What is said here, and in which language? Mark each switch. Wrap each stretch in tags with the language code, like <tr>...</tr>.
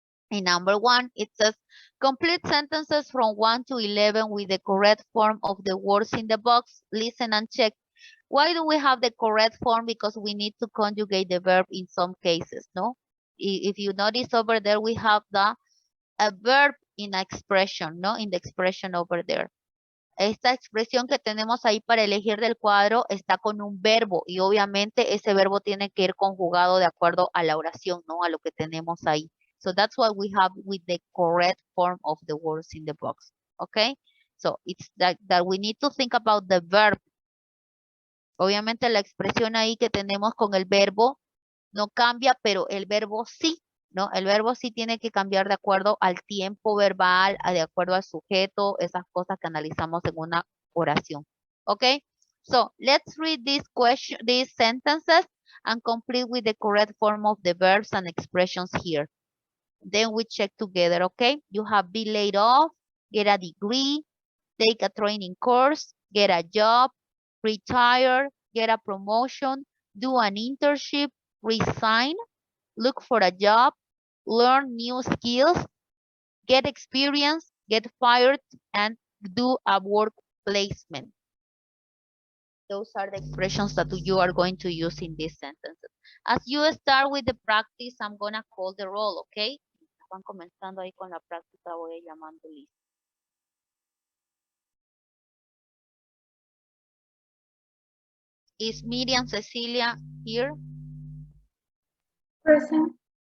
<en>In number 1, it says, complete sentences from 1 to 11 with the correct form of the words in the box. Listen and check. Why do we have the correct form? Because we need to conjugate the verb in some cases, no? If you notice over there, we have a verb in expression, no? In the expression over there.</en> <es>Esta expresión que tenemos ahí para elegir del cuadro está con un verbo y obviamente ese verbo tiene que ir conjugado de acuerdo a la oración, ¿no? A lo que tenemos ahí.</es> <en>So that's what we have with the correct form of the words in the box. Okay? So it's that we need to think about the verb.</en> <es>Obviamente la expresión ahí que tenemos con el verbo no cambia, pero el verbo sí, ¿no? El verbo sí tiene que cambiar de acuerdo al tiempo verbal, de acuerdo al sujeto, esas cosas que analizamos en una oración.</es> <en>Okay? So, let's read these sentences and complete with the correct form of the verbs and expressions here. Then we check together, okay? You have been laid off, get a degree, take a training course, get a job, retire, get a promotion, do an internship, resign, look for a job, learn new skills, get experience, get fired, and do a work placement. Those are the expressions that you are going to use in these sentences. As you start with the practice, I'm going to call the roll, okay?</en> <es>Van comenzando ahí con la práctica, voy a llamando lista.</es> <en>Is Miriam Cecilia here? Present.</en>